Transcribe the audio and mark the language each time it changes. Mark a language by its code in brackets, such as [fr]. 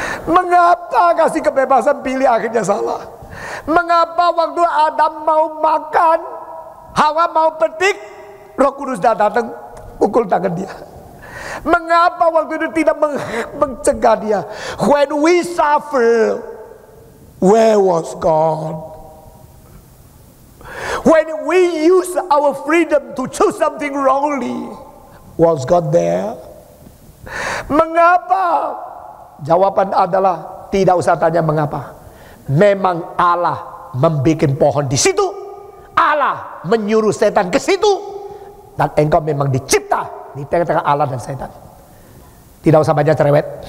[id] Mengapa kasih kebebasan pilih akhirnya salah? Mengapa waktu Adam mau makan, Hawa mau petik, Roh Kudus datang pukul tangan dia? Mengapa waktu itu tidak mencegah dia? [en] When we suffer, where was God? When we use our freedom to choose something wrongly, was God there? [id] Mengapa? Jawaban adalah tidak usah tanya mengapa. Memang Allah membuat pohon di situ. Allah menyuruh setan ke situ. Dan engkau memang dicipta di tengah-tengah Allah dan setan. Tidak usah banyak cerewet.